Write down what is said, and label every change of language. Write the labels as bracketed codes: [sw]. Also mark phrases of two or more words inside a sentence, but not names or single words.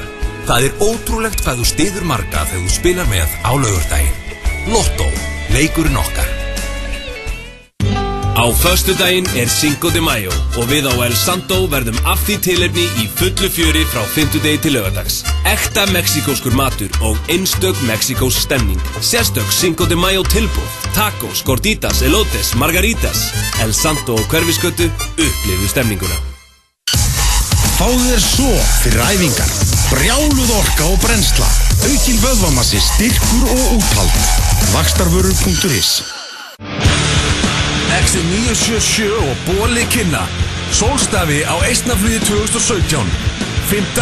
[is] Það er ótrúlegt hvað þú styður marga þegar þú spilar með á laugardaginn. Lotto, leikurinn okkar. Á föstudaginn er Cinco de Mayo og við á El Santo verðum af því tilefni í fullu fjöri frá 5. degi til laugardags. Ekta mexíkóskur matur og einstök mexíkós stemning. Sérstök Cinco de Mayo tilboð, [es] tacos, gorditas, elotes, margaritas. [is] El Santo og Hverfisgötu, upplifðu stemninguna. Fáðu þér svo fyrir æfingar. Brjáluð orka og brennsla. Aukinn vöðvamassi, styrkur og úthald. Vaxtarvörur.is Exit 977 og Bóli kynna Sólstafi á Eistnaflugi 2017 5.